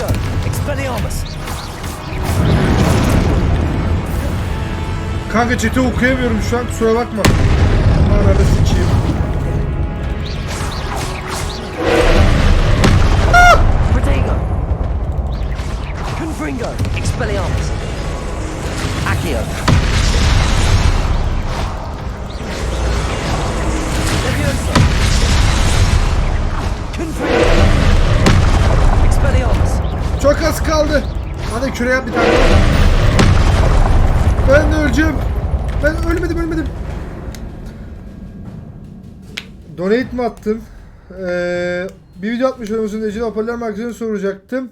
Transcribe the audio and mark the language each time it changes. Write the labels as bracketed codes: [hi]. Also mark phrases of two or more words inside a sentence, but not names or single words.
[tr] Expelliarmus. Kanka chat'i okuyamıyorum şu an, kusura bakma. Arada sıçayım. Protego. Confringo. Expelliarmus. Accio. Leviosa. Confringo. Expelliarmus. Çok az kaldı. Hadi küre yap bir tane. Ben de öleceğim. Ben ölmedim. Donate mi attın? Bir video atmış olmasın diye hoparlör markasını soracaktım.